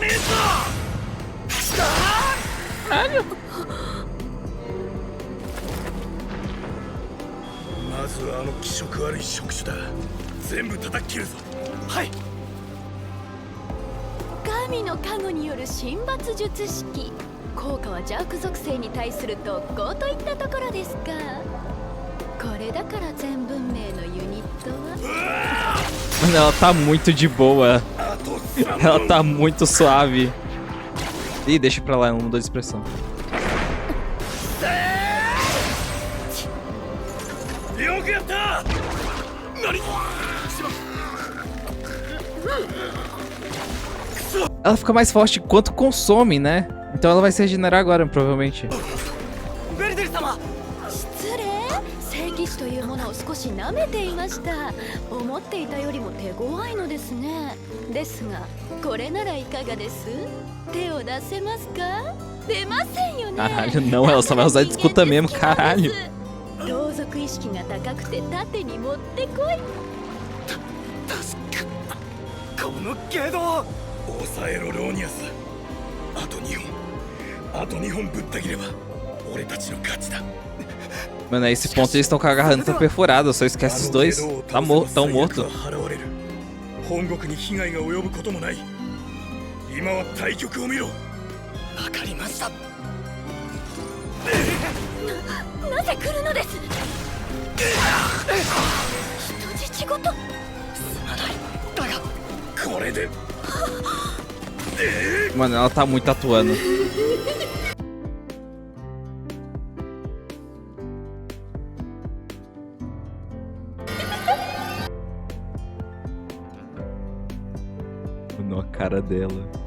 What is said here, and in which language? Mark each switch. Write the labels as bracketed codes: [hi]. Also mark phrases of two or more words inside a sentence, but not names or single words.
[ja] 神の加護による神罰術式。効果は邪悪属性に対する特攻といったところですか。これだから全文明のユニットは。 [pt] Mano, ela tá muito de boa. Ela tá muito suave. Ih, deixa pra lá, ela não mudou de expressão. Ela fica mais forte enquanto consome, né? Então ela vai se regenerar agora, provavelmente. [ja] 失礼、聖騎士というものを少し舐めていました。思っていたよりも手強いのですね。ですが、これならいかがです？手を出せますか？出ませんよね。 [pt] Caralho, não, ela só vai usar de escuta mesmo, caralho. [ja] 同族意識が高くて盾に持ってこい。このゲド抑えろローニアス。あと2本ぶった切れば俺たちの勝ちだ。 [pt] Mano, a esse ponto eles estão com a garganta perfurada, só esquece os dois. Tão morto. [ja] 本国に被害が及ぶこともない。今は対局を見ろ。わかりました。なぜ来るのです。人質ごと。すまない。だがこれで。 [pt] Mano, ela tá muito atuando. Mano, a cara dela.